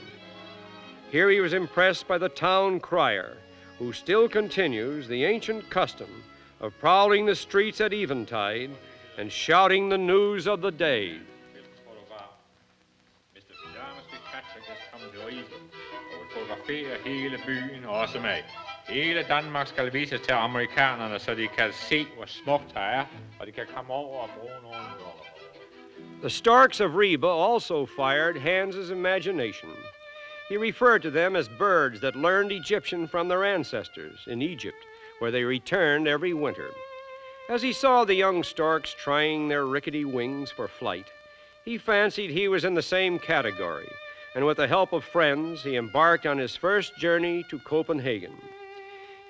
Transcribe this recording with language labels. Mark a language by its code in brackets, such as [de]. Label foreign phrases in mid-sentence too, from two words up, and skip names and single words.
[en] Here he was impressed by the town crier, who still continues the ancient custom of prowling the streets at eventide and shouting the news of the day. Mr. FitzPatrick has come to Ribe [da] og vil fotografere hele byen og også mig. Hele Danmark skal vises til amerikanerne, så de kan se, hvor smukt det er, og de kan komme over og bruge nogle dollar. [en] The storks of Ribe also fired Hans's imagination. He referred to them as birds that learned Egyptian from their ancestors in Egypt, where they returned every winter. As he saw the young storks trying their rickety wings for flight, he fancied he was in the same category, and with the help of friends, he embarked on his first journey to Copenhagen.